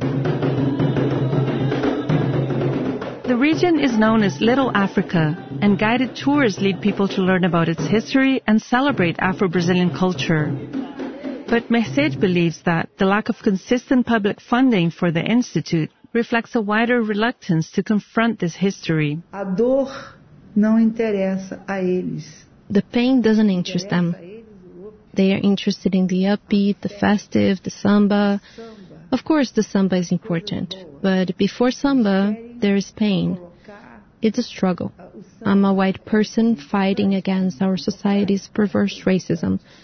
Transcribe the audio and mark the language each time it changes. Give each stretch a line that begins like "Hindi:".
English: The region is known as Little Africa, and guided tours lead people to learn about its history and celebrate Afro-Brazilian culture. But Mehced believes that the lack of consistent public funding for the institute reflects a wider reluctance to confront this history.
Portuguese: A dor não interessa a eles.
English: The pain doesn't interest them. They are interested in the upbeat, the festive, the samba. Of course, the samba is important, but before samba, there is pain. It's a struggle. I'm a white person fighting against our society's perverse racism.